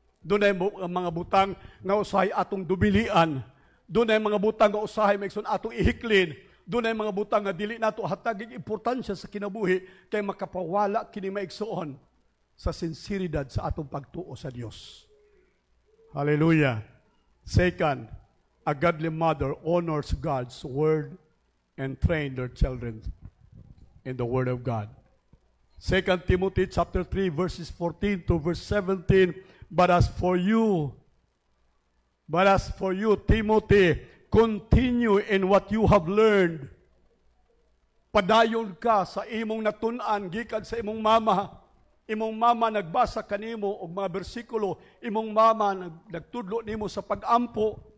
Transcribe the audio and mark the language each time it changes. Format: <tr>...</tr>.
<ceb>Doon ay mga butang nga usahay atong dubilian. Doon ay mga butang nga usahay maigsoon atong ihiklin. Doon ay mga butang nga dili nato hatagig importansya sa kinabuhi kay makapawala kini maigsoon sa sinseridad sa atong pagtuo sa Dios. Hallelujah.</ceb> <en>Second, a godly mother honors God's word and train their children in the word of God. 2 Timothy chapter 3 verses 14 to verse 17. But as for you, Timothy, continue in what you have learned.</en> <ceb>Padayon ka sa imong natun-an gikan sa imong mama. Imong mama nagbasa kanimo og mga bersikulo, imong mama nagtudlo nimo sa pag-ampo.</ceb>